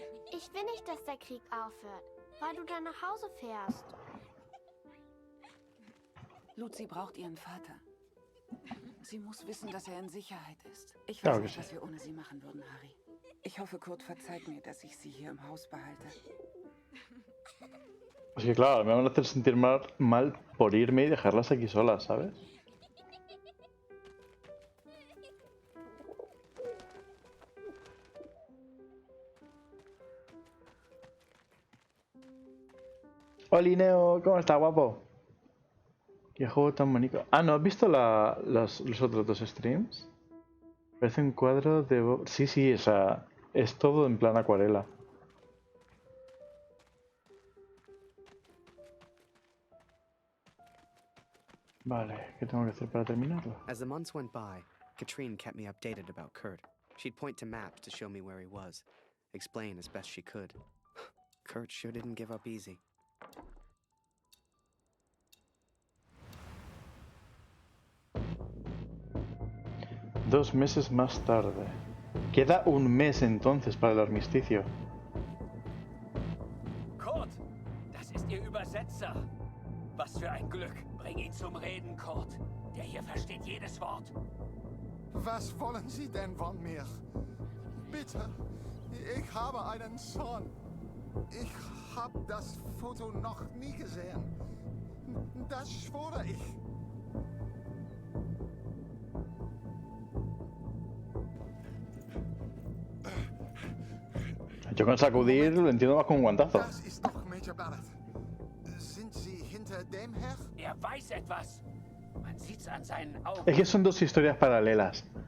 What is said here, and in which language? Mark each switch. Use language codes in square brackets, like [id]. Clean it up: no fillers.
[de] Ich will nicht, dass der Krieg aufhört, weil du dann nach Hause fährst. Lucy braucht ihren Vater. Sie muss wissen, dass er in Sicherheit ist. Ich Ja, weiß okay. nicht, was wir ohne sie machen würden, Harry. Ich hoffe, Kurt verzeiht mir, dass ich sie hier im Haus behalte. [es] Es que claro, me van a hacer sentir mal por irme y dejarlas aquí solas, ¿sabes? Hola Neo, ¿cómo está, guapo? Qué juego tan bonito. Ah, ¿no has visto los otros dos streams? Parece un cuadro de... Sí, sí, o sea, es todo en plan acuarela. Vale, ¿qué tengo que hacer para terminarlo? [en] As the months went by, Katrine kept me updated about Kurt. She'd point to maps to show me where he was, explain as best she could. Kurt sure didn't give up easy. [es] 2 meses más tarde. Queda un mes entonces para el armisticio. [de] Kurt, das ist Ihr Übersetzer. Was für ein Glück. Bring ihn zum Reden, Kurt. Der hier versteht jedes Wort. Was wollen Sie denn von mir? Bitte, ich habe einen Sohn. Ich habe das Foto noch nie gesehen. Das schwöre ich. [es] Yo con sacudir lo entiendo más con un guantazo. [de] Das ist doch Major Barrett. Sind Sie hinter dem her? Er weiß etwas. Man sieht's an seinen Augen. [es] Es que son dos historias paralelas.